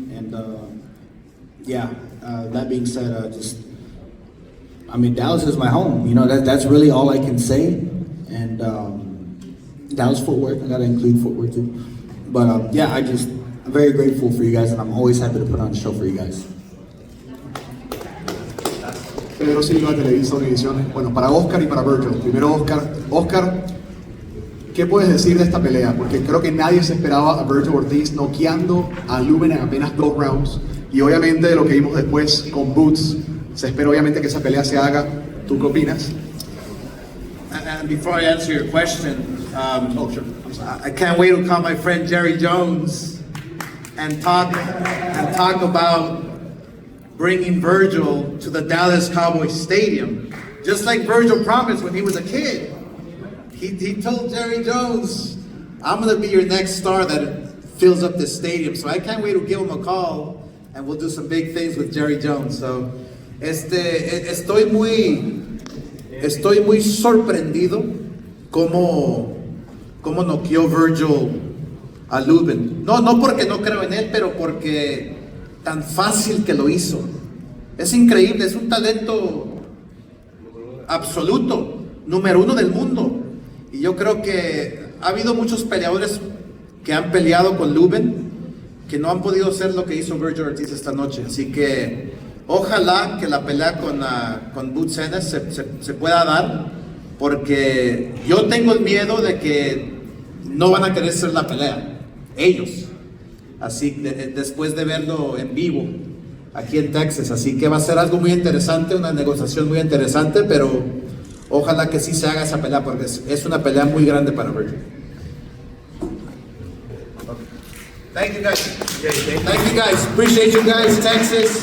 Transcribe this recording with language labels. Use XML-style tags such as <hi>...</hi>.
<en>And that being said, Dallas is my home. You know, that's really all I can say. And Dallas, Fort Worth, I gotta include Fort Worth too. But I'm very grateful for you guys, and I'm always happy to put on a show for you guys.</en> <es>Pedro Silva, Televisa Univisión. Bueno, para Oscar y para Vergil. Primero Oscar. Oscar, ¿qué puedes decir de esta pelea? Porque creo que nadie se esperaba a Vergil Ortiz noqueando a Lubin en apenas 2 rounds. Y obviamente de lo que vimos después con Boots, se espera obviamente que esa pelea se haga. ¿Tú qué opinas?</es> <en>And before I answer your question, I can't wait to call my friend Jerry Jones and talk about bringing Vergil to the Dallas Cowboys Stadium, just like Vergil promised when he was a kid. He told Jerry Jones, "I'm going to be your next star that fills up this stadium." So I can't wait to give him a call, and we'll do some big things with Jerry Jones.</en> <es>So, estoy muy sorprendido cómo noqueó Vergil a Lubin. No porque no creo en él, pero porque tan fácil que lo hizo. Es increíble, es un talento absoluto, número 1 del mundo. Y yo creo que ha habido muchos peleadores que han peleado con Lubin que no han podido hacer lo que hizo Vergil Ortiz esta noche. Así que ojalá que la pelea con Boots Ennis se pueda dar, porque yo tengo el miedo de que no van a querer hacer la pelea, ellos. Así, después de verlo en vivo aquí en Texas. Así que va a ser algo muy interesante, una negociación muy interesante, pero ojalá que sí se haga esa pelea, porque es una pelea muy grande para Vergil.</es> <en>Thank you guys. Thank you guys. Appreciate you guys, Texas.</en>